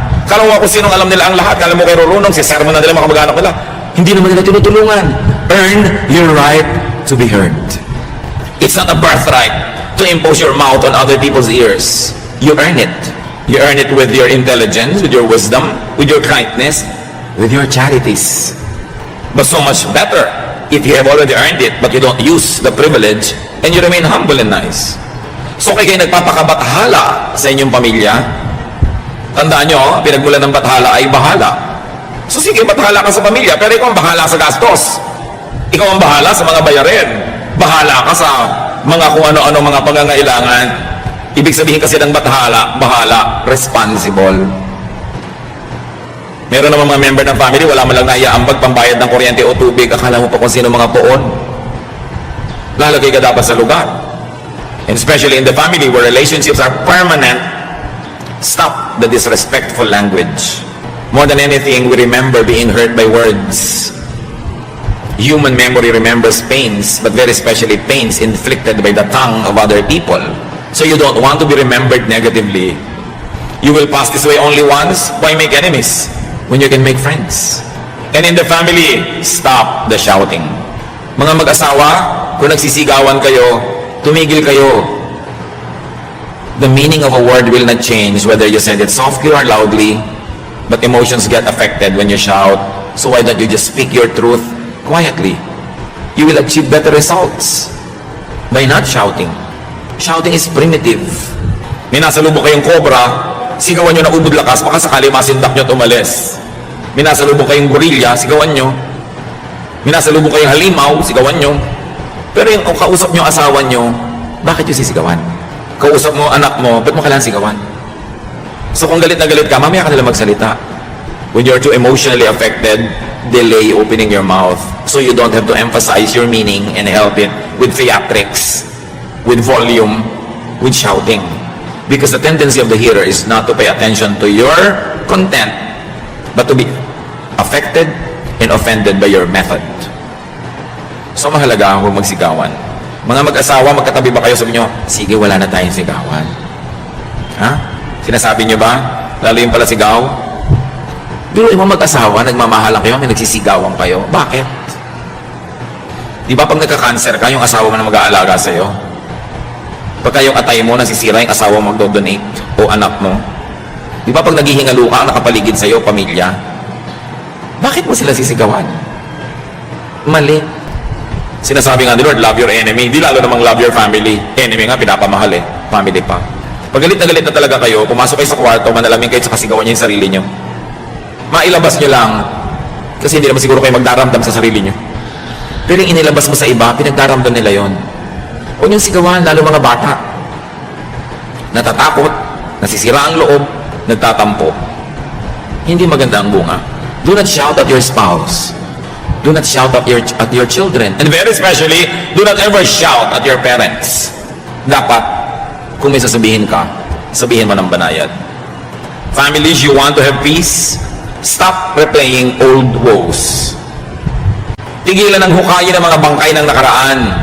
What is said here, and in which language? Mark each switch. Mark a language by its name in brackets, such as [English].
[Filipino] Kala mo kung sinong alam nila ang lahat, kala mo kay Rurunong, si sermon na nila mga kamag-anak nila. Hindi naman nila tinutulungan. [English] Earn your right to be heard. It's not a birthright to impose your mouth on other people's ears. You earn it. You earn it with your intelligence, with your wisdom, with your kindness, with your charities. But so much better if you have already earned it, but you don't use the privilege, and you remain humble and nice. [Filipino] So kaya kayo nagpapakabathala sa inyong pamilya, tandaan nyo, pinagmulan ng bathala ay bahala. So sige, bathala ka sa pamilya, pero ikaw ang bahala sa gastos. Ikaw ang bahala sa mga bayarin. Bahala ka sa mga kung ano-ano mga pangangailangan. Ibig sabihin kasi ng bahala, responsible. Meron naman mga member ng family, wala man lang naiaambag pambayad ng kuryente o tubig, akala mo pa kung sino mga poon. Lalagay ka dapat sa lugar. [English] And especially in the family where relationships are permanent, stop the disrespectful language. More than anything, we remember being hurt by words. Human memory remembers pains, but very especially pains inflicted by the tongue of other people. So you don't want to be remembered negatively. You will pass this way only once. Why make enemies when you can make friends? And in the family, stop the shouting. [Filipino] Mga mag-asawa, kung nagsisigawan kayo, tumigil kayo. [English] The meaning of a word will not change whether you said it softly or loudly, but emotions get affected when you shout. So why don't you just speak your truth quietly? You will achieve better results. by not shouting. Shouting is primitive. [Filipino] May nasa lubog kayong cobra, sigawan nyo na ubod lakas, baka sakali masindak nyo at umalis. May nasa lubog kayong gorilla, sigawan nyo. May nasa lubog kayong halimaw, sigawan nyo. Pero yung kausap nyo asawa nyo, bakit yung sisigawan? Kausap mo anak mo, ba't mo kailangan sigawan? So kung galit na galit ka, mamaya ka nila magsalita. [English] When you're too emotionally affected, delay opening your mouth so you don't have to emphasize your meaning and help it with theatrics, with volume, with shouting. Because the tendency of the hearer is not to pay attention to your content, but to be affected and offended by your method. [Filipino] So mahalaga huwag magsigawan. Mga mag-asawa, magkatabi ba kayo? Sabi nyo, sige, wala na tayong sigawan. Ha? Sinasabi nyo ba? Lalo yung pala sigaw? Pero yung mga mag-asawa, nagmamahalan kayo, may nagsisigawan kayo. Bakit? Di ba pag nagka-cancer ka, yung asawa mo na mag-aalaga sa'yo? Pagka yung atay mo, nasisira yung asawa mo magdo-donate o anak mo? Di ba pag naghihingalo ka, ang nakapaligid sa'yo, pamilya? Bakit mo sila sisigawan? Mali. Sinasabi nga ni Lord, [English] love your enemy. [Filipino] Di lalo namang [English] love your family. [Filipino] Enemy nga, pinapamahal eh. Family pa. Pag galit na talaga kayo, pumasok kayo sa kwarto, manalamin kayo sa kasigawan niyo yung sarili niyo. Mailabas niyo lang. Kasi hindi naman siguro kayo magdaramdam sa sarili niyo. Pero yung inilabas mo sa iba, pinagdaramdam nila yon. Huwag niyong sigawan, lalo mga bata. Natatakot, nasisira ang loob, nagtatampo. Hindi maganda ang bunga. [English] Do not shout at your spouse. Do not shout at your children. And very especially, do not ever shout at your parents. [Filipino] Dapat, kung may sasabihin ka, sabihin mo ng banayad. [English] Families, you want to have peace? Stop replaying old woes. [Filipino] Tigilan ng hukayin ng mga bangkay ng nakaraan.